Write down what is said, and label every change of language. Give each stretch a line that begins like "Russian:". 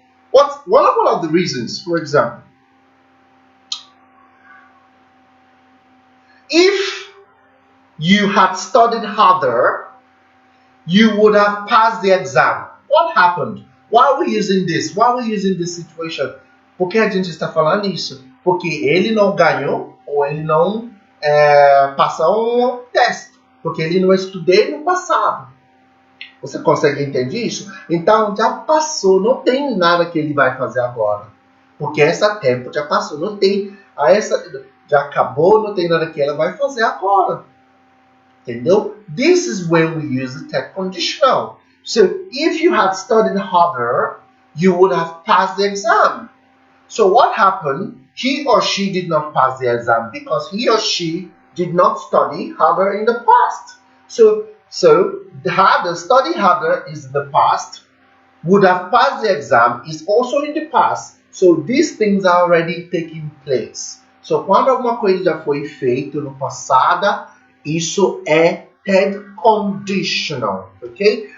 English: What's one of the reasons? For example, if you had studied harder, you would have passed the exam. What happened? Why are we using this? Why are we using this situation?
Portuguese: Por que a gente está falando isso? Porque ele não ganhou ou ele não passou um teste. Porque ele não estudou no passado. Você consegue entender isso? Então, já passou. Não tem nada que ele vai fazer agora. Porque esse tempo já passou. Não tem. Já acabou. Não tem nada que ela vai fazer agora. Entendeu?
English: This is when we use the third conditional. So, if you had studied harder, you would have passed the exam. So, what happened? He or she did not pass the exam because he or she did not study harder in the past. So the study harder is in the past, would have passed the exam is also in the past. So these things are already taking place.
Portuguese: So, quando alguma coisa já foi feita no passado, isso é head conditional, okay?